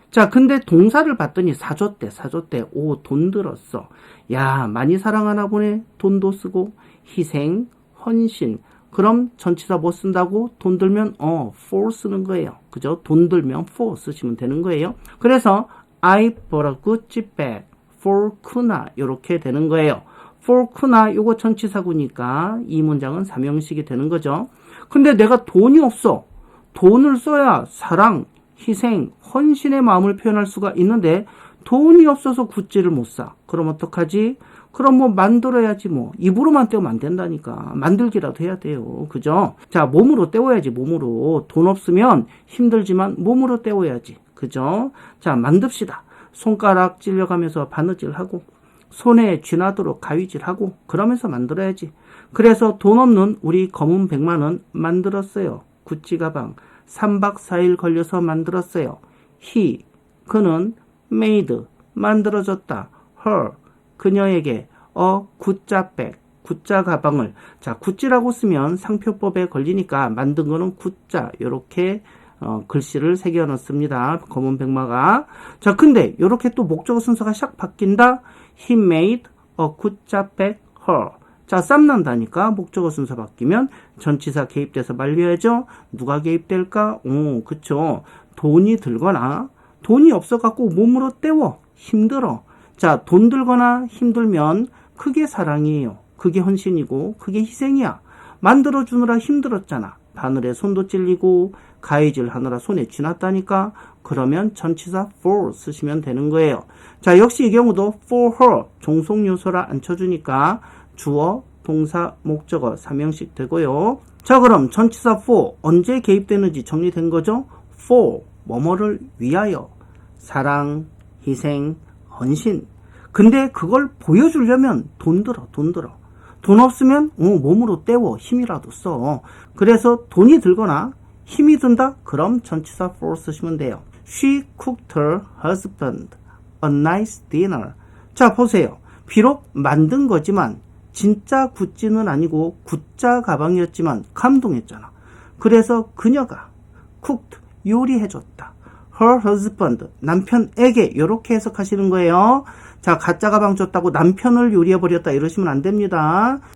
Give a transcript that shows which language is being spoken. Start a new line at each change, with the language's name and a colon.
Korean: 자, 근데 동사를 봤더니 사줬대. 돈 들었어. 야, 많이 사랑하나 보네. 돈도 쓰고. 희생, 헌신. 그럼 전치사 뭐 쓴다고? 돈 들면 for 쓰는 거예요. 그죠? 돈 들면 for 쓰시면 되는 거예요. 그래서
English: I bought a Gucci bag for Kuna
Korean: 이렇게 되는 거예요. for Kuna 요거 전치사구니까 이 문장은 삼형식이 되는 거죠. 근데 내가 돈이 없어. 돈을 써야 사랑, 희생, 헌신의 마음을 표현할 수가 있는데 돈이 없어서 구찌를 못 사. 그럼 어떡하지? 그럼 뭐 만들어야지 뭐. 입으로만 때우면 안 된다니까. 만들기라도 해야 돼요. 그죠? 자, 몸으로 때워야지 몸으로. 돈 없으면 힘들지만 몸으로 때워야지. 그죠? 자, 만듭시다. 손가락 찔려가면서 바느질하고 손에 쥐나도록 가위질하고 그러면서 만들어야지. 그래서 돈 없는 우리 검은 100만원 만들었어요. 구찌 가방. 3박 4일 걸려서 만들었어요. 그는 made, 만들어졌다. her, 그녀에게 굿자백, 굿자 가방을. 자, 굿지라고 쓰면 상표법에 걸리니까 만든 거는 굿자, 요렇게 글씨를 새겨 넣습니다. 검은 백마가. 자, 근데 이렇게 또 목적어 순서가 샥 바뀐다.
English: He made a good job back her.
Korean: 자, 쌈난다니까 목적어 순서 바뀌면 전치사 개입돼서 말려야죠. 누가 개입될까? 그쵸. 돈이 들거나 돈이 없어갖고 몸으로 때워 힘들어. 자, 돈 들거나 힘들면 그게 사랑이에요. 그게 헌신이고 그게 희생이야. 만들어주느라 힘들었잖아. 바늘에 손도 찔리고 가위질 하느라 손에 쥐났다니까. 그러면 전치사 for 쓰시면 되는 거예요. 자, 역시 이 경우도
English: for her
Korean: 종속 요소라 안 쳐주니까 주어, 동사, 목적어 3형식 되고요. 자, 그럼 전치사 for 언제 개입되는지 정리된 거죠? for 뭐뭐를 위하여 사랑, 희생, 헌신. 근데 그걸 보여주려면 돈 들어. 돈 없으면 몸으로 때워 힘이라도 써. 그래서 돈이 들거나 힘이 든다? 그럼 전치사 for 쓰시면 돼요.
English: She cooked her husband a nice dinner.
Korean: 자, 보세요. 비록 만든 거지만 진짜 굿즈는 아니고 굿자 가방이었지만 감동했잖아. 그래서 그녀가 cooked 요리해줬다. her husband 남편에게 이렇게 해석하시는 거예요. 자, 가짜 가방 줬다고 남편을 요리해버렸다 이러시면 안 됩니다.